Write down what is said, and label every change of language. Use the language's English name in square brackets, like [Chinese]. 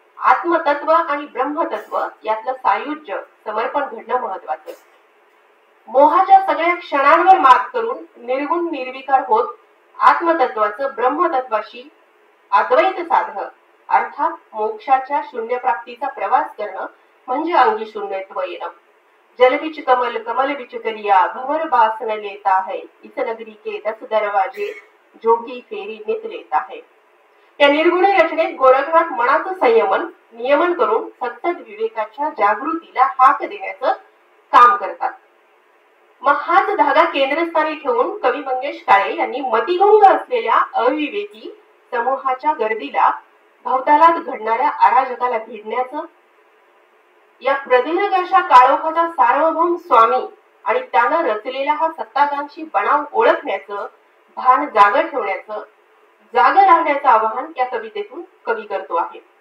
[Marathi] आत्मतत्व आणि ब्रह्मतत्व यातलं सायुज्य, समर्पण घडणं महत्वाचं. मोहाच्या सगळ्या क्षणांवर मात करून निर्गुण निर्विकार होत आत्मतत्वाचं ब्रह्मतत्वाशी अद्वैत साधणं, अर्थात मोक्षाच्या शून्य प्राप्तीचा प्रवास करणं म्हणजे अंगी शून्यत्व येणं. [Hindi] जलबिच कमल कमल बिच करिया भंवर बासन लेता है, इस नगरी के 10 दरवाजे जोगी फेरी नित लेता है. [Marathi] या निर्गुणी रचनेत गोरखनाथ मनाचं संयमन नियमन करून सतत विवेकाच्या जागृतीला हाक देण्याचं काम करतात. मग हाच धागा केंद्रस्थानी ठेवून कवी मंगेश काळे यांनी मतिगंग असलेल्या अविवेकी समूहाच्या गर्दीला भवतालात घडणाऱ्या अराजकाला भिडण्याचं, या प्रदीर्घ अशा काळोखाचा सार्वभौम स्वामी आणि त्यानं रचलेला हा सत्ताकांक्षी बनाव ओळखण्याचं, भान जाग ठेवण्याचं, जाग राहण्याचं आवाहन या कवितेतून कवी करतो आहे.